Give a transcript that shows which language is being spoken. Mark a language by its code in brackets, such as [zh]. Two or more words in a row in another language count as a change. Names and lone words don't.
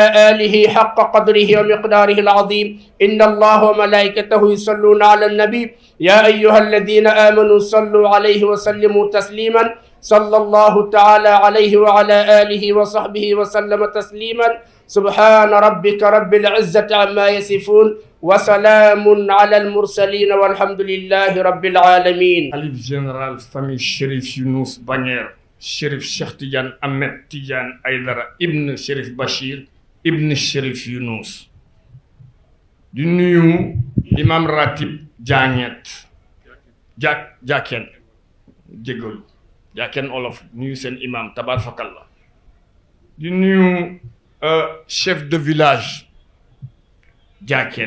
[ar] آله حق قدره ومقداره العظيم إن الله وملائكته يصلون على النبي يا أيها الذين آمنوا صلوا عليه وسلموا تسليما صلى الله تعالى عليه وعلى آله وصحبه وسلم تسليما سبحان ربك رب العزة عما يصفون وسلام على المرسلين والحمد لله رب العالمين. [fr] Khalife général [wo] famille Chérif Younous Bañeer Chérif Cheikh Tidiane Ahmed Tidiane Aïdara ibn Chérif Bachir ibn Chérif Younous di nuyu imam ratib Jaañet Jaaken jégalu Jaaken olof nuyu seen imam tabaarakallah di nuyu [fr] chef de village [wo] Jaaken